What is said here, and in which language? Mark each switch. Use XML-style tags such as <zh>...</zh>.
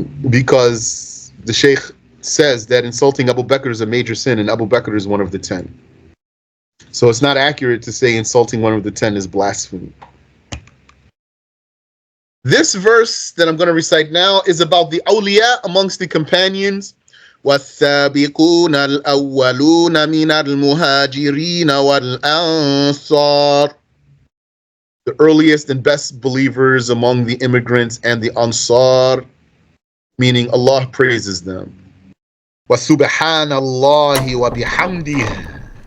<en>Because the Sheikh says that insulting Abu Bakr is a major sin, and Abu Bakr is one of the 10. So it's not accurate to say insulting one of the 10 is blasphemy. This verse that I'm going to recite now is about the awliya amongst the companions.</en> <ar>والسابقون الأولون من المهاجرين والأنصار.</ar> <en>The earliest and best believers among the immigrants and the Ansar, meaning Allah praises them.</en> <ar>وَسُبْحَانَ اللَّهِ وَبِحَمْدِهِ.</ar>